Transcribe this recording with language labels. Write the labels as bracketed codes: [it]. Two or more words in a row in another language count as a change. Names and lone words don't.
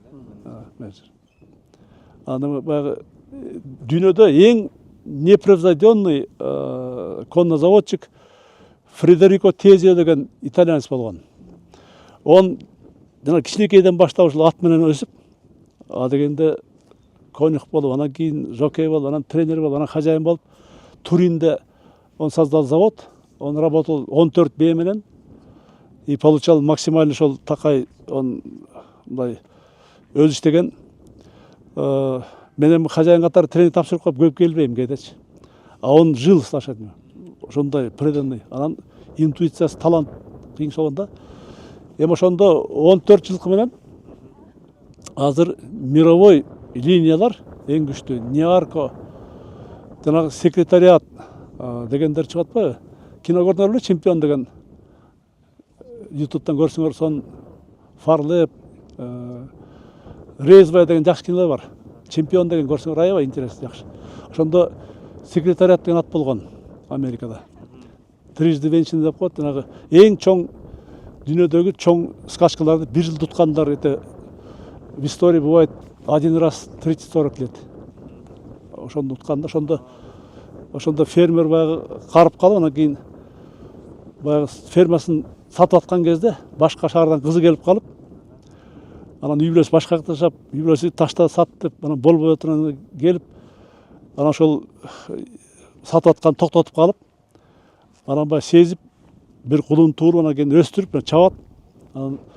[ky] Аны баягы дүйнөдө эң непревзойденный коннозаводчик Фредерико Тезио деген итальянец болгон. Он жана кичинекейден баштап ушул ат менен өсүп, дегенде конюх болуп, анан кийин жокей болуп, анан тренер болуп, анан хозяин болуп, Туринде [ru] он создал завод, он работал 14 [ky] бие менен [ru] и получал максимально [ky] ошол такай, он мындай өзү иштеген. Мен хозяин катары тренинг тапшырып коюп көп келбейм кейдечи. [ru] Он жил с лошадьми. Ошондой преданный. [ky] Анан интуициясы, талант кыйын болгондо. Эми ошондо 14 жылкы менен азыр мировой линиялар эң күчтүү. Неарко, жанагы секретариат дегендер чыгып атпайбы? Кино көрдүңөрбү, чемпион деген. YouTube'дан көрсөңөр сон Фарлеп, Резвая деген жакшы кинолор бар. Чемпион деген көрсөңөр аябай интересный, жакшы. Ошондо секретариат деген ат болгон Америкада. [ru] Трижды венчаны [ky] деп коет, жанагы эң чоң дүйнөдөгү чоң скачкаларды бир жыл туткандар. [ru] Это в истории бывает один раз 30-40 лет. [ky] Ошондо тутканда, ошондо фермер баягы карып калып, анан кийин баягы фермасын сатып аткан кезде башка шаардан кызы келип калып, анан үй бүлөсү башка жакта жашап, үй бүлөсү ташта сат деп, анан болбой отурган келип, анан ошол сатып аткан токтотуп калып, анан баягы сезип, бир кулун тууруп, анан кийин өстүрүп, чабат.